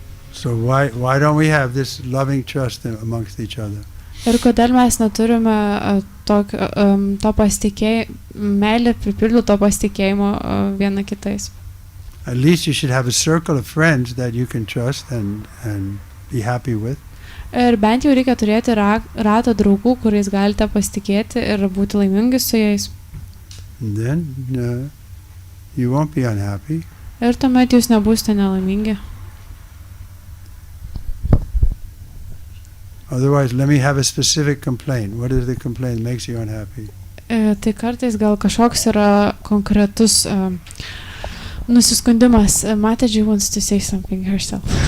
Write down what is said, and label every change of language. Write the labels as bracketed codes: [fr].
[en] So why don't we have this loving trust amongst each other? [lt] Ir kodėl mes neturime to pasitikėjimo, meilė pripildyto pasitikėjimo viena kitais? [en] At least you should have a circle of friends that you can trust and be happy with. [lt] Ir bent jau reikia turėti ratą draugų, kuriais galite pasitikėti ir būti laimingi su jais. [en] And then you won't be unhappy. [lt] Ir tuomet jūs nebūsite nelaimingi. [en] Otherwise, let me have a specific complaint. What is the complaint that makes you unhappy? [lt] Tai kartais gal kažkoks yra konkretus nusiskundimas. [en] Mataji wants to say something herself.